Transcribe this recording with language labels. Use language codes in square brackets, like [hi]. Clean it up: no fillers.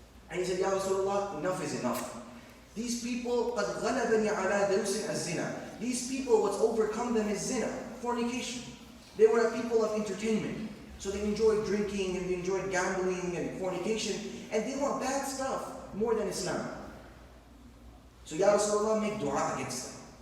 [en] And he said, Ya Rasulullah, enough is enough. These people, [ar] قَدْ غَلَبَنِي عَلَى دَوْسٍ الزِّنَا. [en] These people, what's overcome them is zina, fornication. They were a people of entertainment. So they enjoyed drinking and they enjoyed gambling and fornication. And they want bad stuff more than Islam. So Ya Rasulullah, make dua against them.